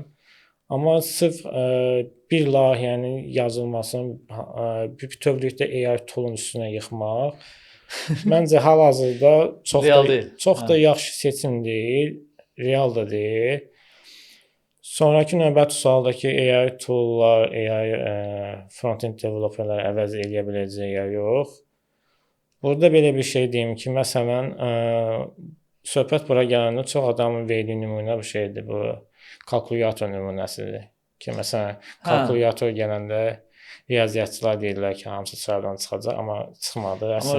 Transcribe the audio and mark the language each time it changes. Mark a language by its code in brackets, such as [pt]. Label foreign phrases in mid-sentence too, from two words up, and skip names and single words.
[az] Amma sırf bir layihənin yazılmasını bütövlükdə [en] AI tool'un [az] üstünə yıxmaq məncə hal-hazırda çox da yaxşı seçim deyil, real da deyil. Sonrakı növbəti sualdakı [en] AI tool'lar, AI front-end developerlər [az] əvəz eləyə biləcək ya yox. Burada belə bir şey deyim ki, məsələn, söhbət bura gələndə çox adamın verdiyi nümunə bir şeydir bu. Kalkulyator nümunəsidir ki, məsələn, kalkulyator gələndə riyaziyyatçılar deyirlər ki, hamısı sıradan çıxacaq, amma çıxmadı əslində.